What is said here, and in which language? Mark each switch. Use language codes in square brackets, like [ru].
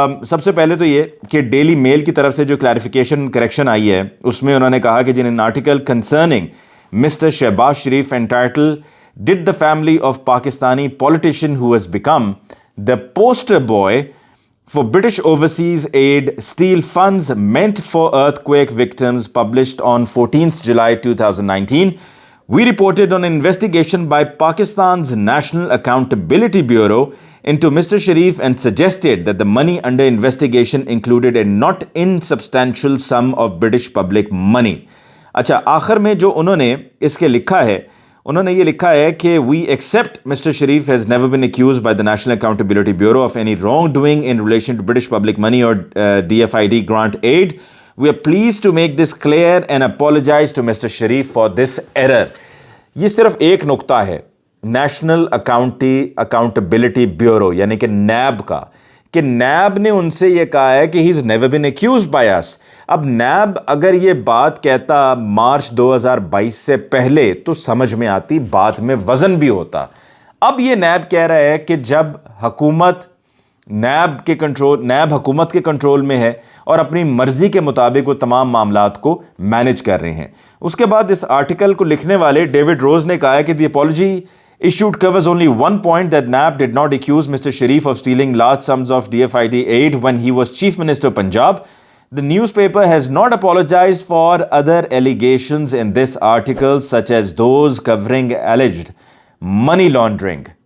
[ur] سب سے پہلے تو یہ کہ ڈیلی میل کی طرف سے جو کلیریفیکیشن کریکشن آئی ہے اس میں انہوں نے کہا کہ [en] In an article concerning mister Shehbaz Sharif entitled did the family of Pakistani politician who has become the poster boy for British overseas aid steal funds meant for earthquake victims, published on 14th July 2019. We reported on an investigation by Pakistan's National Accountability Bureau into Mr. Sharif and suggested that the money under investigation included a not insubstantial sum of British public money. [ur] اچھا، آخر میں جو انہوں نے اس کے لکھا ہے، انہوں نے یہ لکھا ہے کہ [en] We accept mister Sharif has never been accused by the National Accountability Bureau of any wrongdoing in relation to British public money or DFID grant aid. We are pleased to make this clear and apologize to Mr. Sharif for this error. [ur] یہ صرف ایک نقطہ ہے national accountability bureau یعنی کہ NAB کا، کہ NAB نے ان سے یہ کہا ہے کہ [en] He is never been accused by us۔ [ur] اب نیب اگر یہ بات کہتا مارچ 2022 سے پہلے تو سمجھ میں آتی، بات میں وزن بھی ہوتا۔ اب یہ نیب کہہ رہا ہے کہ جب حکومت نیب حکومت کے کنٹرول میں ہے اور اپنی مرضی کے مطابق وہ تمام معاملات کو مینج کر رہے ہیں۔ اس کے بعد اس آرٹیکل کو لکھنے والے ڈیوڈ روز نے کہا ہے کہ [en] The apology issued covers only one point, that NAB did not accuse Mr. Sharif of stealing large sums of DFID aid when he was Chief Minister of Punjab. The newspaper has not apologized for other allegations in this article, such as those covering alleged money laundering.